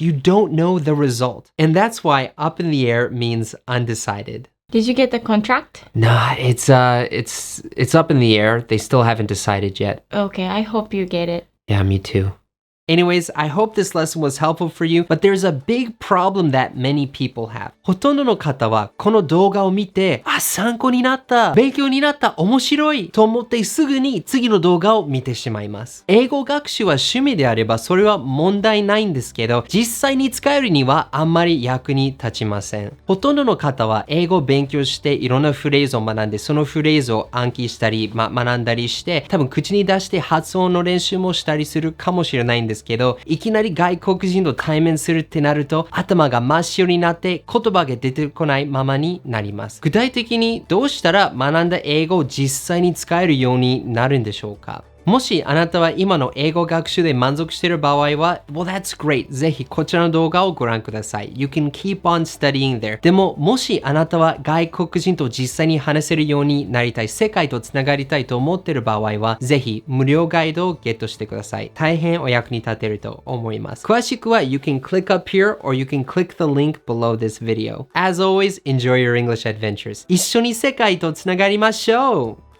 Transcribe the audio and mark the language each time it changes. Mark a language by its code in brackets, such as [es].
[en] You don't know the result. And that's why up in the air means undecided. Did you get the contract? Nah, it's up in the air. They still haven't decided yet. Okay, I hope you get it. Yeah, me too. Anyways, I hope this lesson was helpful for you, but there's a big problem that many people have. [ja] ほとんどの方はこの動画を見て、参考になった、勉強になった、面白いと思ってすぐに次の動画を見てしまいます。英語学習は趣味であればそれは問題ないんですけど、実際に使えるにはあんまり役に立ちません。ほとんどの方は英語を勉強していろんなフレーズを学んで、そのフレーズを暗記したり、学んだりして、多分口に出して発音の練習もしたりするかもしれないんですけど、いきなり外国人と対面するってなると頭が真っ白になって言葉が出てこないままになります。具体的にどうしたら学んだ英語を実際に使えるようになるんでしょうか？もしあなたは今の英語学習で満足している場合は、 [en] Well, that's great. [ja] ぜひこちらの動画をご覧ください。 [en] You can keep on studying there. [ja] でも、もしあなたは外国人と実際に話せるようになりたい、世界とつながりたいと思っている場合は、ぜひ無料ガイドをゲットしてください。大変お役に立てると思います。詳しくは [en] You can click up here or you can click the link below this video. As always, enjoy your English adventures. [ja] 一緒に世界とつながりましょう。